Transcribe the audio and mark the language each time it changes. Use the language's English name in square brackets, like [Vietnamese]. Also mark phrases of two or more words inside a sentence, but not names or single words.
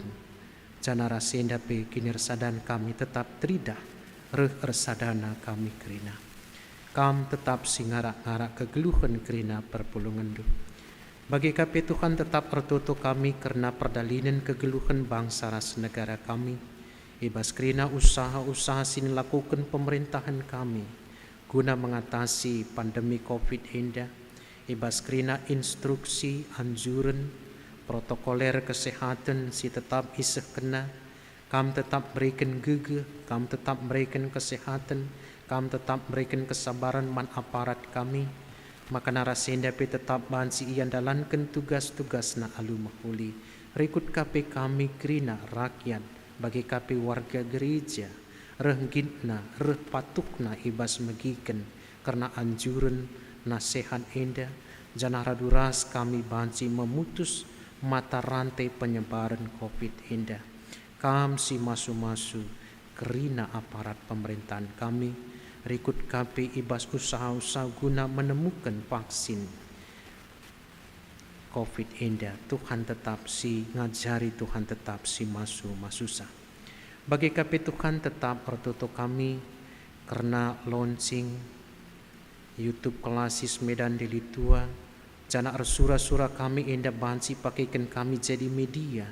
[Batak Karo] Jana narasi indapi kinirsadan kami tetap teridah, ersadana kami kerina. Kam tetap singarak-ngarak kegeluhan kerina perpulungan du. Bagi kapi Tuhan tetap ertutu kami karena perdalinan kegeluhan bangsa ras negara kami. Ibas kerina usaha-usaha sini lakukan pemerintahan kami. Guna [Indonesian] mengatasi pandemi COVID [Batak Karo] indah, ibas kerina instruksi, anjuran, [Indonesian] protokoler kesehatan [Batak Karo] si tetap iseh kena, kam tetap berikan gegeh, kam tetap berikan kesehatan, kam tetap berikan kesabaran man aparat kami, maka narasenda pe tetap bansi ian dalankan tugas-tugas na alu mahuli, rikut kape kami kerina rakyat, bagi kape warga gereja, renggitna, patukna ibas megiken karena anjuran nasihat indah janah raduras kami bansi [Indonesian] memutus mata rantai penyebaran COVID [Batak Karo] indah. Kam si masu kerina aparat pemerintahan kami rikut kape ibas usaha-usaha guna [Indonesian] menemukan vaksin COVID [Batak Karo] indah. Tuhan tetap si ngajari, Tuhan tetap si masusa. Bagi kape Tuhan tetap ortoto kami karena launching YouTube Klasis Medan Deli Tua. Jana sura-sura kami indah bansi pakaikan kami jadi media.